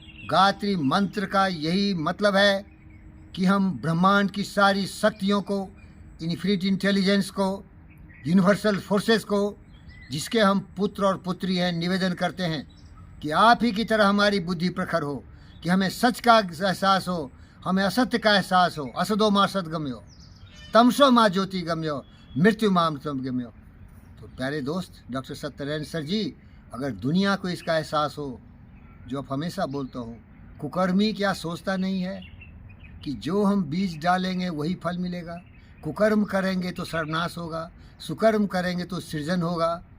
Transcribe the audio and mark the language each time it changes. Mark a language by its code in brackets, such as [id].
[hi] गायत्री मंत्र का यही मतलब है कि हम ब्रह्मांड की सारी शक्तियों को इन्फिनिट इंटेलिजेंस को, यूनिवर्सल फोर्सेस को, जिसके हम पुत्र और पुत्री हैं, निवेदन करते हैं कि आप ही की तरह हमारी बुद्धि प्रखर हो, कि हमें सच का एहसास हो, हमें असत्य का एहसास हो। [sa] असदो मां सदगम्यो, तमसो मां ज्योति गम्यो, मृत्यु मां अमृतम गम्यो। [hi] तो प्यारे दोस्त डॉक्टर सत्यनारायण सर जी, अगर दुनिया को इसका एहसास हो जो आप हमेशा बोलता हूँ, कुकर्मी क्या सोचता नहीं है कि जो हम बीज डालेंगे वही फल मिलेगा। कुकर्म करेंगे तो सर्वनाश होगा, सुकर्म करेंगे तो सृजन होगा।